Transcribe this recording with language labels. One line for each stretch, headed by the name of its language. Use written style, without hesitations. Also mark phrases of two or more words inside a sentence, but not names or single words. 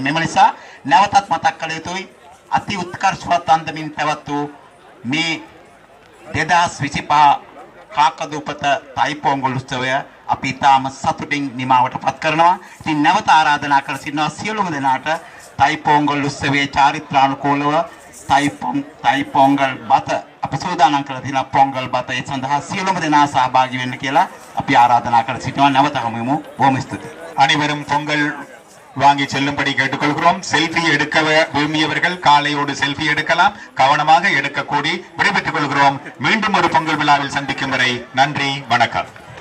Sinhala: මෙම නිසා නැවතත් මතක් කළ යුතුයි අති උත්කර්ෂවත් අන්දමින් පැවැත් වූ මේ 2025 කාකදුපත තයි පොංගල් උත්සවය අපි තාම සතුටින් නිමාවට පත් කරනවා. ඉතින් නැවත ආරාධනා කර සිටිනවා සියලුම දෙනාට තයි පොංගල් උත්සවයේ චාරිත්‍රානුකූලව තයි පොංගල් බත අපි සූදානම් කරලා තියෙන පොංගල් බත ඒ සඳහා සියලුම දෙනා සහභාගී වෙන්න කියලා අපි ආරාධනා කර සිටිනවා. නැවත හමුවෙමු. බොහොම ස්තුතියි.
Tamil: அனைவரும் பொங்கல் வாங்கி செல்லும்படி கேட்டுக்கொள்கிறோம். செல்ஃபி எடுக்க விரும்பியவர்கள் காலையோடு செல்ஃபி எடுக்கலாம். கவனமாக எடுக்க கூடி விடைபெற்றுக் கொள்கிறோம். மீண்டும் ஒரு பொங்கல் விழாவில் சந்திக்கும் வரை நன்றி, வணக்கம்.